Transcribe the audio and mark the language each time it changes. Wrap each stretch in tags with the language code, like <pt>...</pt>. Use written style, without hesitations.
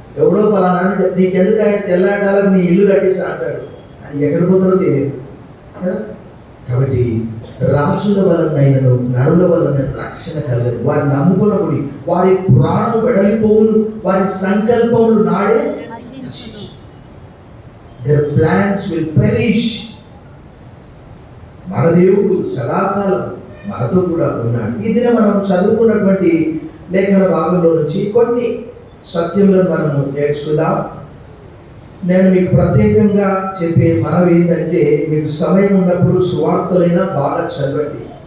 <te>ఎవడో పలానా అని చెప్తే నీకెందుకు తెల్లాటాలకు నీ ఇల్లు కట్టేస్తా అంటాడు. అని ఎక్కడ పోతాడో తెలియదు. కాబట్టి రాజుల వలనైనను నరుల వలన రక్షణ కలగదు. వారిని నమ్ముకున్నప్పుడు వారి ప్రాణం వెడలిపోవును, వారి సంకల్పములు నాడే నశించును.</te> <en>Their plans will perish.</en> <te>మన దేవుడు సదాకాలం మనతో కూడా ఉన్నాడు. ఇది మనం చదువుకున్నటువంటి లేఖన భాగంలో నుంచి కొన్ని సత్యములను మనము నేర్చుకుందాం. నేను మీకు ప్రత్యేకంగా చెప్పే మనవి ఏంటంటే, మీకు సమయం ఉన్నప్పుడు సువార్తలైనా బాగా చదవండి.</te>